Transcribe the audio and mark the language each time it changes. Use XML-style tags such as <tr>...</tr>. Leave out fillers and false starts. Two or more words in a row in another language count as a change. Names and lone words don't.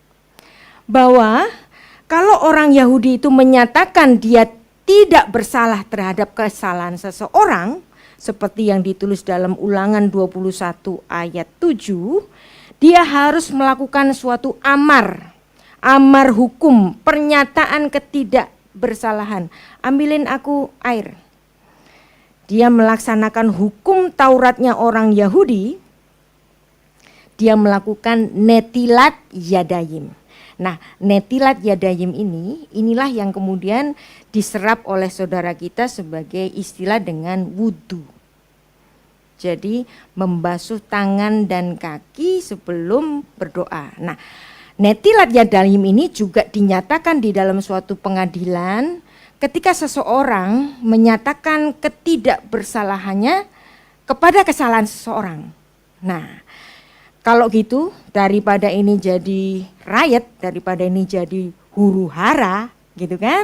<id>Bahwa kalau orang Yahudi itu menyatakan dia tidak bersalah terhadap kesalahan seseorang, seperti yang ditulis dalam Ulangan 21 ayat 7, dia harus melakukan suatu amar hukum, pernyataan ketidakbersalahan. Ambilin aku air. Dia melaksanakan hukum Tauratnya orang Yahudi, dia melakukan</id> <he>נטילת ידיים.</he> <id>Nah,</id> <he>נטילת ידיים</he> <id>inilah yang kemudian diserap oleh saudara kita sebagai istilah dengan wudhu. Jadi membasuh tangan dan kaki sebelum berdoa. Nah,</id> <he>נטילת ידיים</he> <id>ini juga dinyatakan di dalam suatu pengadilan ketika seseorang menyatakan ketidakbersalahannya kepada kesalahan seseorang. Nah, kalau gitu daripada ini jadi riot, daripada ini jadi huru-hara gitu kan.</id>